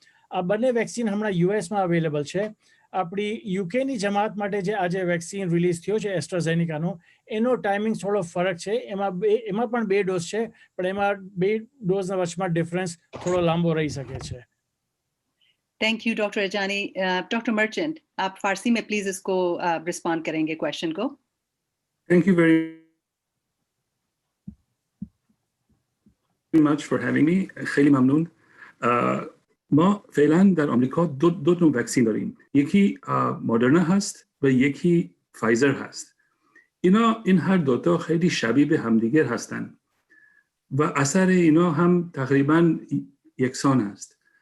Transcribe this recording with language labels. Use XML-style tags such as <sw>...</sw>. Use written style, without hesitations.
<gu>આ બંને વેક્સિન હમણાં યુએસમાં અવેલેબલ છે. આપણી યુકેની જમાત માટે જે આજે વેક્સિન રિલીઝ થયો છે એસ્ટ્રાઝેનિકાનો, એનો ટાઈમિંગ થોડો ફરક છે. એમાં પણ 2 ડોઝ છે, પણ એમાં 2 ડોઝના વચમાં ડિફરન્સ થોડો લાંબો રહી શકે છે.</gu> <en>Thank you, Dr. Ajani. Dr.</en> <hi>Merchant, आप फारसी में प्लीज इसको रिस्पॉन्ड करेंगे क्वेश्चन को.</hi> <en>Thank you very much for having me.</en> <fa>خیلی ممنون. ما فعلا در آمریکا دو نوع واکسن داریم. یکی مدرنا هست و یکی فایزر هست. این هر دوتا خیلی شبیه به همدیگر هستند و اثر اینا هم تقریبا یکسان است.</fa>